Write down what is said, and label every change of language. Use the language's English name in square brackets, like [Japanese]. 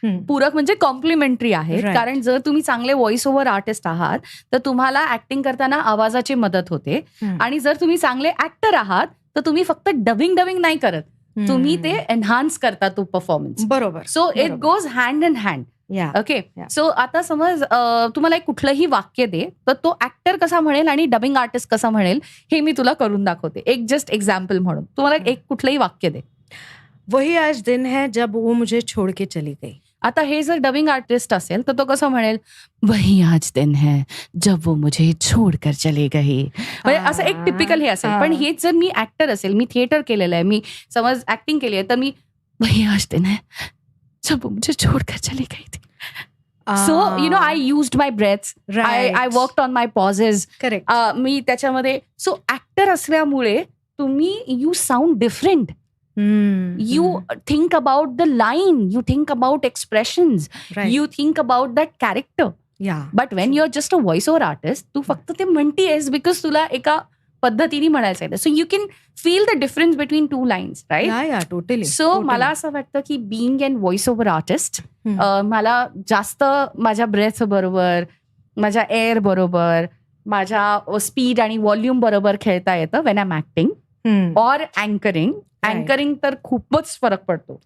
[Marathi] पूरक म्हणजे कॉम्प्लिमेंटरी आहे. कारण जर तुम्ही चांगले व्हॉइस ओव्हर आर्टिस्ट आहात तर तुम्हाला ऍक्टिंग करताना आवाजाची मदत होते, आणि जर तुम्ही चांगले ऍक्टर आहात तर तुम्ही फक्त डबिंग नाही करत, तुम्ही ते एनहान्स करता तो परफॉर्मन्स. बरोबर. [English] So it goes hand in hand. Okay. [Marathi] So आता समज तुम्हाला एक कुठलंही वाक्य दे, तर तो ऍक्टर कसा म्हणेल आणि डबिंग आर्टिस्ट कसा म्हणेल हे मी तुला करून दाखवते. एक जस्ट एक्झाम्पल म्हणून तुम्हाला एक कुठलंही वाक्य दे. [Hindi] वही आज दिन है जब वो मुझे छोड़ के चली गई. [Marathi] आता हे जर डबिंग आर्टिस्ट असेल तर तो कसं म्हणेल, [Hindi] वही आज दिन है जब वो मुझे छोड़कर चले गए. [Marathi] म्हणजे असं एक टिपिकल हे असेल. पण हेच जर मी ऍक्टर असेल, मी थिएटर केलेलं आहे, मी समज ऍक्टिंग केली आहे, तर मी [Hindi] वही आज दिन है जब वो मुझे छोड़कर चली गई थी. [English] So I used my breaths, I worked on my pauses. Correct. [Marathi] मी त्याच्यामध्ये. सो ऍक्टर असल्यामुळे तुम्ही [English] You sound different. You think about the line, you think about expressions, you think about that character. Yeah. But when you're just a voiceover artist, [Marathi] तू फक्त ते म्हणतेस because तुला एका पद्धतीने म्हणायचं आहे. [English] So you can feel the difference between two lines, right? Yeah, totally. [Marathi] So मला असं वाटतं की [English] being an voiceover artist, [Marathi] मला जास्त माझ्या ब्रेथ बरोबर, माझ्या एअर बरोबर, माझ्या स्पीड आणि व्हॉल्यूम बरोबर खेळता येतं [English] when I'm acting or anchoring. [Marathi] Anchoring तर खूपच फरक पडतो